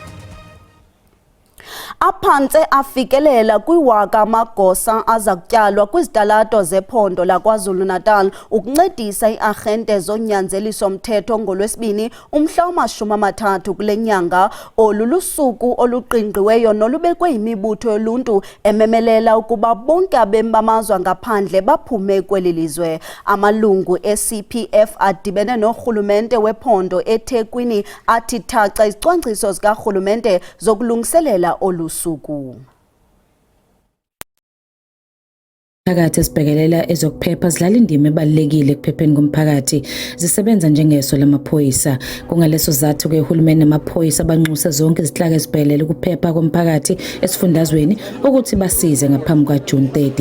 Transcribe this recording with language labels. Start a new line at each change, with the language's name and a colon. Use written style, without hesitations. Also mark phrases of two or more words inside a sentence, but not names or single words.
Xhosa: Aphantse afikelela kwiwaka amagosa aza kutyalwa kwizitalato zephondo laKwaZulu-Natal ukuncedisa iagente zonyanzeliso mthetho ngolwesibini umhla wama-30 kule nyanga olulusuku oluqingqiweyo nolubekwe imibutho yoluntu ememelela ukuba bonke abemi bamazwe ngaphandle baphume kweli lizwe. Amalungu e-CPF adibene norhulumente wephondo eThekwini athi thaca izicwangciso zikarhulumente zokulungiselela olusuku.
Zulu: Phakathi esibhekelela ezokuphepha zidlala indima ebalulekile ekuphepheni komphakathi zisebenza njengeso lamaphoyisa. Kungaleso zathu ke uhulumeni namaphoyisa banxusa zonke izihlaka ezibhekelela ukuphepha komphakathi esifundazweni ukuthi basize ngaphambi kwaJune 30.